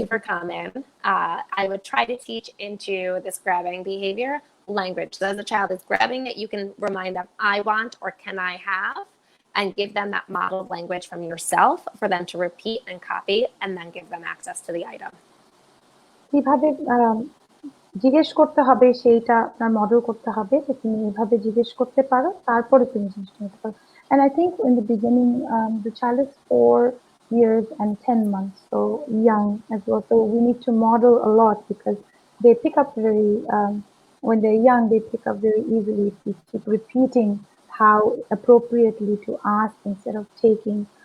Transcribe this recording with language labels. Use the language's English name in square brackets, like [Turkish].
[English] Super common. I would try to teach into this grabbing behavior language. So as a child is grabbing it, you can remind them, I want or can I have, and give them that modeled language from yourself for them to repeat and copy, and then give them access to the item. [Bangla] কিভাবে জিজ্ঞেস করতে হবে সেইটা আপনার model করতে হবে যে তুমি এইভাবে জিজ্ঞেস করতে পারো, তারপরে তুমি জিজ্ঞেস করতে পারো। [English] And I think in the beginning, the child is 4 years and 10 months, so young as well. So we need to model a lot because they pick up very, when they're young, they pick up very easily if we keep repeating how appropriately to ask instead of taking.